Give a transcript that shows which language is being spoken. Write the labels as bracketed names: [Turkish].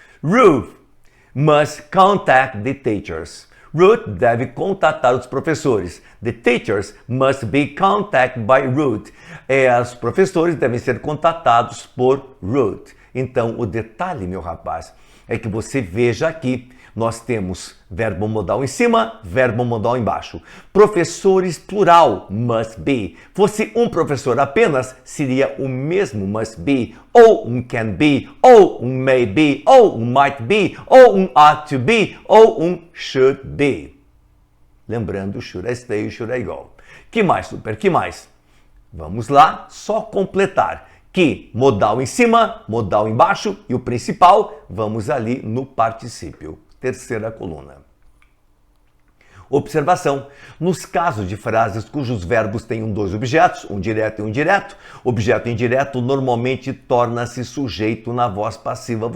[English] Ruth must contact the teachers. [Portuguese] Ruth deve contatar os professores. [English] The teachers must be contacted by Ruth. [Portuguese] Os professores devem ser contatados por Ruth. Então, o detalhe, meu rapaz, é que você veja aqui, nós temos verbo modal em cima, verbo modal embaixo. Professores plural, must be. Fosse um professor apenas, seria o mesmo must be, ou um can be, ou um may be, ou um might be, ou um ought to be, ou um should be. Lembrando, [English] should I stay, should I go. [Portuguese] Que mais, super? Que mais? Vamos lá, só completar. Que modal em cima, modal embaixo e o principal, vamos ali no particípio. Terceira coluna. Observação. Nos casos de frases cujos verbos tenham dois objetos, um direto e um indireto, objeto indireto normalmente torna-se sujeito na voz passiva.